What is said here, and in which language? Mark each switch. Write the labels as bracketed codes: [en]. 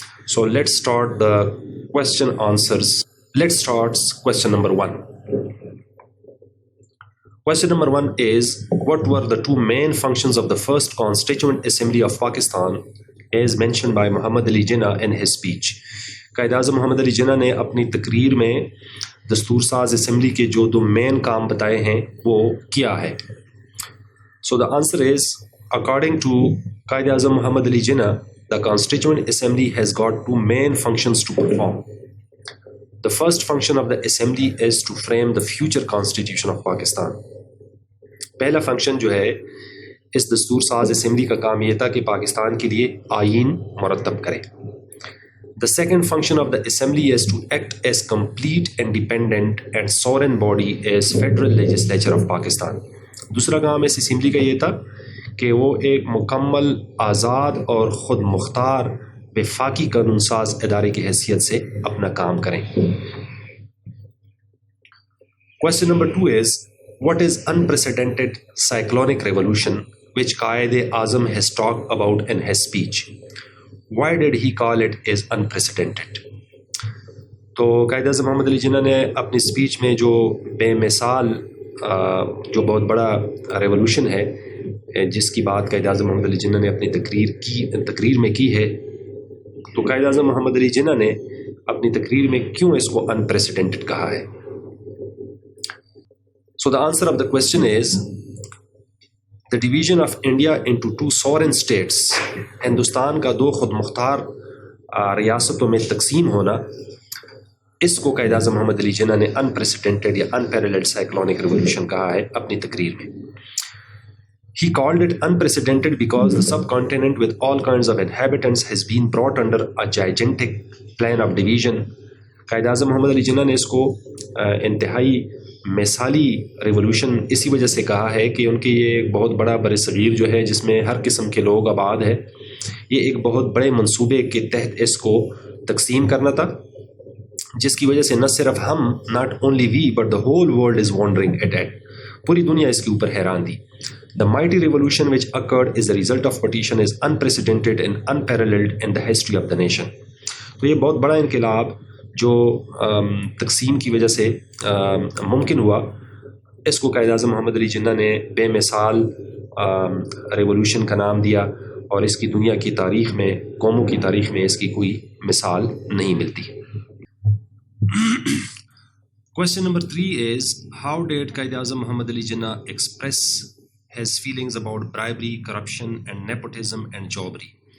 [en] So let's start the question answers. Let's start question number 1. Question number 1 is, what were the two main functions of the first Constituent Assembly of Pakistan as mentioned by Muhammad Ali Jinnah in his speech? [ur] Quaid Azam محمد علی جناح نے اپنی تقریر میں دستور ساز assembly کے جو دو مین کام بتائے ہیں وہ کیا ہے؟ [en] So the answer is, according to Quaid Azam Muhammad Ali Jinnah, the Constituent Assembly has got two main functions to perform. The first function of the assembly is to frame the future constitution of Pakistan. [ur] پہلا function جو ہے اس دستور ساز assembly کا کام یہ تھا کہ پاکستان کے لیے آئین مرتب کرے. [en] The second function of the assembly is to act as complete independent and sovereign body as federal legislature of Pakistan. [ur] دوسرا کام اس اسمبلی کا یہ تھا کہ وہ ایک مکمل آزاد اور خود مختار وفاقی قانون ساز ادارے کی حیثیت سے اپنا کام کریں. [en] Question number 2 is, what is unprecedented cyclonic revolution which Quaid-e-Azam has talked about in his speech? Why did he call it as unprecedented? [ur] تو قائد اعظم محمد علی جناح نے اپنی اسپیچ میں جو بے مثال جو بہت بڑا ریولوشن ہے جس کی بات قائد اعظم محمد علی جناح نے اپنی تقریر میں کی ہے, تو قائد اعظم محمد علی جناح نے اپنی تقریر میں کیوں اس کو unprecedented کہا ہے؟ [en] So the answer of the question is, the division of India into two sovereign states, [ur] Hindustan کا دو خود مختار ریاستوں میں تقسیم ہونا, اس کو قائد اعظم محمد علی جناح نے unprecedented یا unparalleled cyclonic revolution کہا ہے اپنی تقریر میں. [en] He called it unprecedented because the subcontinent with all kinds of inhabitants has been brought under a gigantic plan of division. [ur] Quaid Azam محمد علی جناح نے اس کو انتہائی مثالی ریولوشن اسی وجہ سے کہا ہے کہ ان کے یہ ایک بہت بڑا برصغیر جو ہے جس میں ہر قسم کے لوگ آباد ہے, یہ ایک بہت بڑے منصوبے کے تحت اس کو تقسیم کرنا تھا, جس کی وجہ سے نہ صرف ہم, [en] not only we but the whole world is wondering at it, [ur] پوری دنیا اس کے اوپر حیران تھی. [en] The mighty revolution which occurred as a result of partition is unprecedented and unparalleled in the history of the nation. [ur] تو یہ بہت بڑا انقلاب جو تقسیم کی وجہ سے ممکن ہوا, اس کو قائد اعظم محمد علی جناح نے بے مثال ریولوشن کا نام دیا, اور اس کی دنیا کی تاریخ میں, قوموں کی تاریخ میں اس کی کوئی مثال نہیں ملتی. [en] Question number 3 is, how did Quaid Azam Muhammad Ali Jinnah express his feelings about bribery, corruption and nepotism and jobbery?